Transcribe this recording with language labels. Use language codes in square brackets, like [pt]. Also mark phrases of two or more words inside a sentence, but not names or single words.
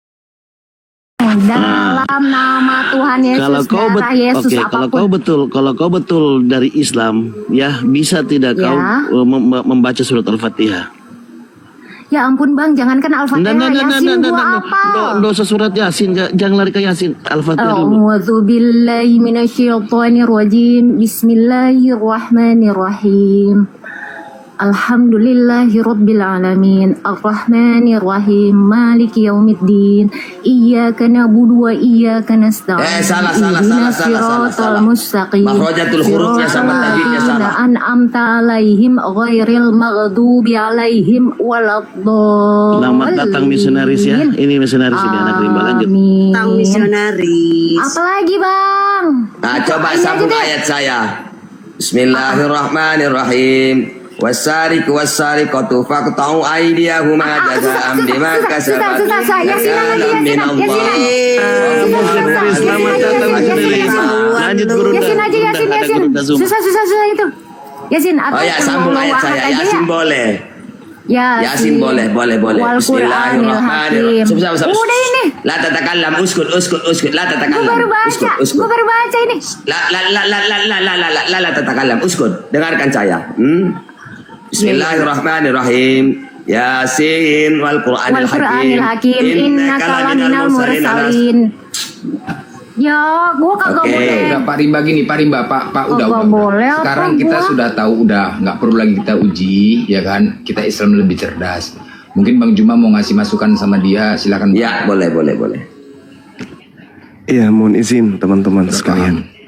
[id] Dalam nama Tuhan Yesus, kalau kau darah Yesus apapun. kalau kau betul dari Islam, ya bisa tidak kau membaca surat Al-Fatihah? Ya ampun bang, jangankan Al-Fatihah, Yasin gua apa? Nggak usah surat Yasin, jangan lari ke Yasin. Al-Fatihah dulu. [ar] أعوذ بالله من الشيطان الرجيم. بسم الله الرحمن الرحيم. الحمد لله رب العالمين. الرحمن الرحيم. مالك يوم الدين. إياك نعبد وإياك نستعين. [id] Salah. Mustaqim. Makhrajatul hurufnya sama tajwidnya salah. [ar] أنعمت عليهم غير المغضوب عليهم ولا الضالين. [id] Selamat datang misionaris ya. Ini misionaris di anak rimba, lanjut. Datang misionaris. Apalagi bang? Nah, coba sambung ayat saya. [ar] بسم الله الرحمن الرحيم. والسارق والسارقة فاقطعوا أيديهما جزاء بما كسبت. [id] Selamat datang misionaris. Lanjut guru. Yasin aja Yasin. Susah itu. Yasin atau oh ya, sambung ayat saya. Yasin boleh. Yasin boleh. [ar] بسم الله الرحمن الرحيم. [id] Udah ini. [ar] لا تتكلم اسكت. لا تتكلم. [id] Gue baru baca ini. [ar] لا تتكلم اسكت. [id] Dengarkan saya. [ar] بسم الله الرحمن الرحيم. يس والقرآن الحكيم. إنك لمن المرسلين. [id] Ya, gua kagak boleh. Udah Pak Rimba gini, Pak Rimba, Pak udah. Boleh, sekarang kita sudah tahu, nggak perlu lagi kita uji, ya kan? Kita Islam lebih cerdas. Mungkin Bang Juma mau ngasih masukan sama dia, silakan. Ya, boleh. Iya, mohon izin teman-teman sekalian.